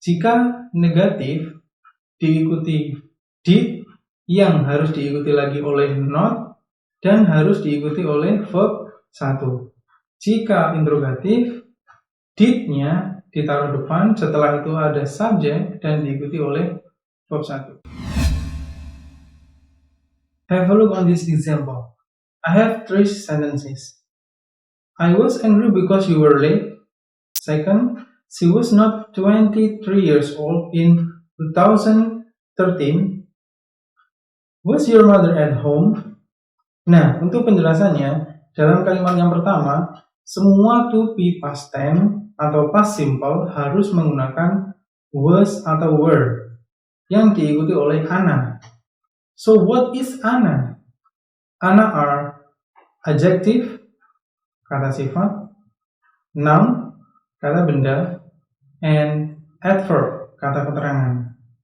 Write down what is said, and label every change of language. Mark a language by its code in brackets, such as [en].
[id] Jika negatif diikuti did, yang harus diikuti lagi oleh not, dan harus diikuti oleh verb 1. Jika interrogatif, did-nya ditaruh depan, setelah itu ada subjek dan diikuti oleh verb 1. [en] Have a look on this example. I have 3 sentences. I was angry because you were late. Second, she was not 23 years old in 2013. Was your mother at home? [id] Nah, untuk penjelasannya, dalam kalimat yang pertama, semua to be past tense atau past simple harus menggunakan was atau were yang diikuti oleh ana. [en] So what is ana? Ana are adjective, [id] kata sifat, [en] noun, [id] kata benda, [en] and adverb, [id] kata keterangan.